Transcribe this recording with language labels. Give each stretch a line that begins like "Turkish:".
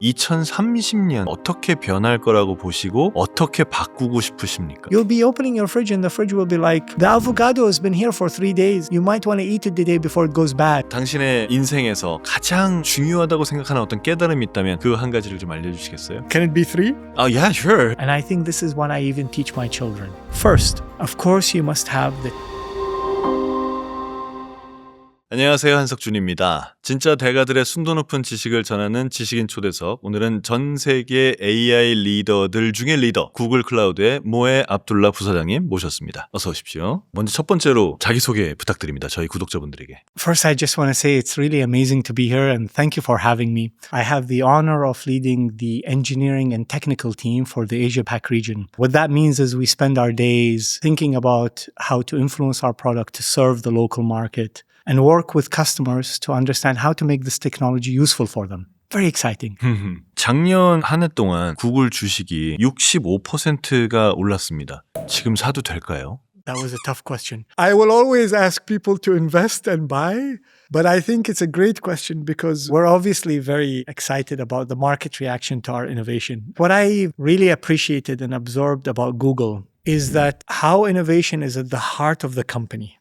Korean: 2030년 어떻게 변할 거라고 보시고 어떻게 바꾸고 싶으십니까?
English: You'll be opening your fridge and the fridge will be like, the avocado has been here for 3 days. You might want to eat it the day before it goes bad.
Korean: 당신의 인생에서 가장 중요하다고 생각하는 어떤 깨달음이 있다면 그 한 가지를 좀 알려주시겠어요?
English: Can it be 3? Yeah, sure. And I think this is what I even teach my children. First, of course you must have the
Korean: 안녕하세요, 한석준입니다. 진짜 대가들의 순도 높은 지식을 전하는 지식인초대석. 오늘은 전 세계 AI 리더들 중에 리더, 구글 클라우드의 모에 압둘라 부사장님 모셨습니다. 어서 오십시오. 먼저 첫 번째로 자기소개 부탁드립니다. 저희 구독자분들에게.
English: First, I just want to say it's really amazing to be here and thank you for having me. I have the honor of leading the engineering and technical team for the Asia-Pac region. What that means is we spend our days thinking about how to influence our product to serve the local market and work with customers to understand how to make this technology useful for them. Very exciting.
Korean: 작년 한 해 동안 구글 주식이 65%가 올랐습니다. 지금 사도 될까요?
English: That was a tough question. I will always ask people to invest and buy, but I think it's a great question because we're obviously very excited about the market reaction to our innovation. What I really appreciated and absorbed about Google is that how innovation is at the heart of the company.